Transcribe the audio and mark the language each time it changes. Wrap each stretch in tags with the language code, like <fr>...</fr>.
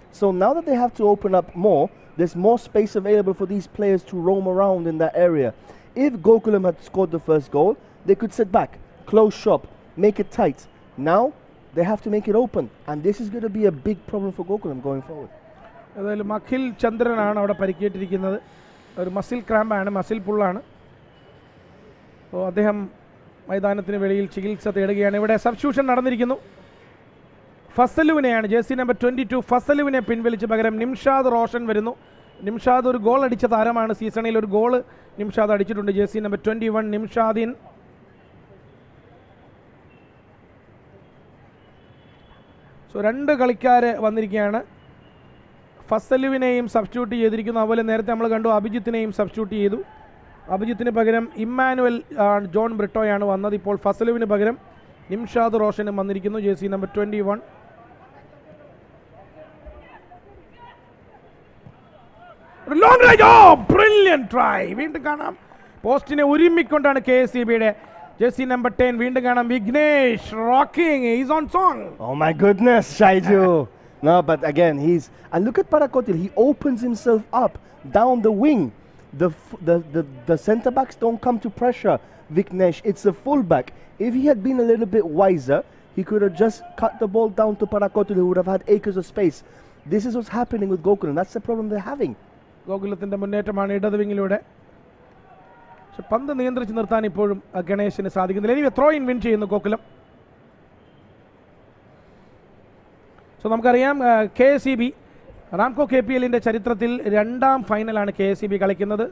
<en>So now that they have to open up more, there's more space available for these players to roam around in that area. If Gokulam had scored the first goal, they could sit back, close shop, make it tight. Now they have to make it open, and this is going to be a big problem for Gokulam going forward.</en> <ml>ഏതായാലും അഖിൽ ചന്ദ്രനാണ് അവിടെ പരിക്കേറ്റിരിക്കുന്നത്. ഒരു muscle ക്രാമ്പാണ്, muscle പുള്ളാണ്. അപ്പോൾ അദ്ദേഹം മൈതാനത്തിന് വെളിയിൽ ചികിത്സ തേടുകയാണ്. ഇവിടെ substitution നടന്നിരിക്കുന്നു. ഫസലുവിനെയാണ് jersey number 22 ഫസലുവിനെ പിൻവലിച്ച് പകരം നിംഷാദ് റോഷൻ വരുന്നു. നിംഷാദ് ഒരു ഗോൾ അടിച്ച താരമാണ്. സീസണിൽ ഒരു ഗോൾ നിംഷാദ് അടിച്ചിട്ടുണ്ട്. Jersey number 21 നിംഷാദിൻ. സോ 2 കളിക്കാർ വന്നിരിക്കുകയാണ്. ഫസലുവിനെയും സബ്സ്റ്റിറ്റ്യൂട്ട് ചെയ്തിരിക്കുന്നു. അതുപോലെ നേരത്തെ നമ്മൾ കണ്ടു അഭിജിത്തിനെയും സബ്സ്റ്റിറ്റ്യൂട്ട് ചെയ്തു. അഭിജിത്തിന് പകരം ഇമ്മാനുവൽ ജോൺ ബ്രിട്ടോയാണ് വന്നത്. ഇപ്പോൾ ഫസലുവിന് പകരം നിംഷാദ് റോഷനും വന്നിരിക്കുന്നു. Jersey number 21.</ml> <en>Long range, brilliant try.</en> <ml>വീണ്ടും കാണാം പോസ്റ്റിനെ ഉരുമ്മിക്കൊണ്ടാണ് KSEBയുടെ ജേഴ്സി നമ്പർ 10. വീണ്ടും കാണാം Vignesh</ml> <en>Rocking, is on song. Oh my goodness, Shaiju. No, but again, and look at Parakotil. He opens himself up down the wing. The centre backs don't come to pressure Vignesh. It's a full back. If he had been a little bit wiser, he could have just cut the ball down to Parakotil, who would have had acres of space. This is what's happening with Gokulam. That's the problem they're having.</en> <ml>ഗോകുലത്തിൻ്റെ മുന്നേറ്റമാണ് ഇടത് വിങ്ങിലൂടെ. പക്ഷെ പന്ത് നിയന്ത്രിച്ച് നിർത്താൻ ഇപ്പോഴും ഗണേശന് സാധിക്കുന്നില്ല. ഇനി throw in win ചെയ്യുന്നു ഗോകുലം. സോ നമുക്കറിയാം KSEB റാംകോ KPLന്റെ ചരിത്രത്തിൽ 2ാം ഫൈനലാണ് KSEB കളിക്കുന്നത്.</ml>